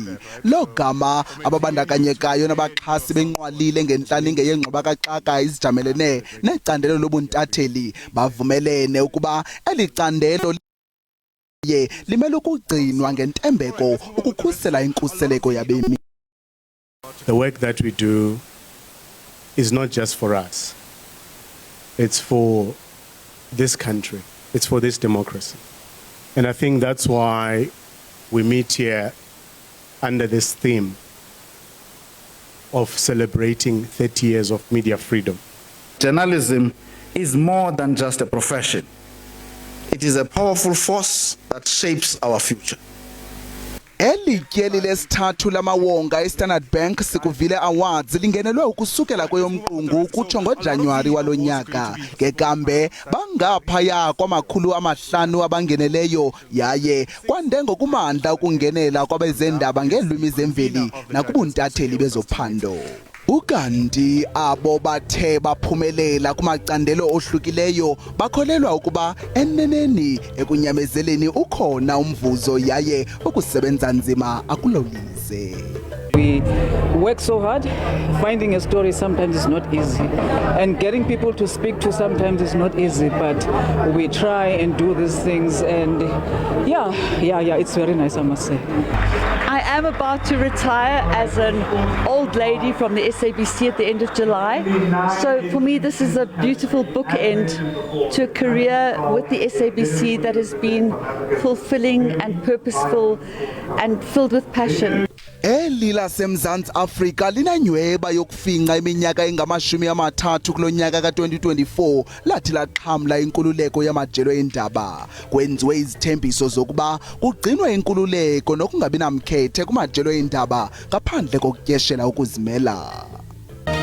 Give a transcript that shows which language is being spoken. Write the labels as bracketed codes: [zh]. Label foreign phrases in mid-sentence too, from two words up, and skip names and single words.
[xh] Lo gama ababandakanyekayo nabaxhasi benqwalile ngenhlaninge yengxoba kaxaka izijamelene necandelo lobuntatheli bavumelene ukuba elicandelo limele ukugcinwa ngentembeko ukukhusela inkuseleko yabemi. [en] The work that we do is not just for us. It's for this country. It's for this democracy. And I think that's why we meet here under this theme of celebrating 30 years of media freedom. Journalism is more than just a profession. It is a powerful force that shapes our future. [xh] Elityeli lesithathu lamawonga eStandard Bank Sikuvile Awards lingenelwe ukusukela kweyomqungu kutsho ngoJanuwari walonyaka. Ngekambe bangaphaya kwamakhulu 500 abangeneleyo yaye kwande ngokumandla ukungenela kwabezendaba ngeelwimi zemveli nakubuntatheli bezophando. Ukanti abo bathe baphumelela kumacandelo ohlukileyo bakholelwa ukuba eneneni ekunyamezeleni ukhona umvuzo yaye ukusebenza nzima akulolise. [en] We work so hard. Finding a story sometimes is not easy, and getting people to speak to sometimes is not easy, but we try and do these things, and yeah, it's very nice, I must say. I am about to retire as an old lady from the SABC at the end of July. So for me, this is a beautiful bookend to a career with the SABC that has been fulfilling and purposeful and filled with passion. [xh] Eli laseMzantsi Afrika linanyweba yokufinqa iminyaka engama-30 kulonyaka ka-2024 lathi laqhamla inkululeko yamajelo endaba. Kwenziwe izithembiso zokuba kugcinwe inkululeko nokungabi namkhethe kumajelo endaba ngaphandle kokutyeshela ukuzimela.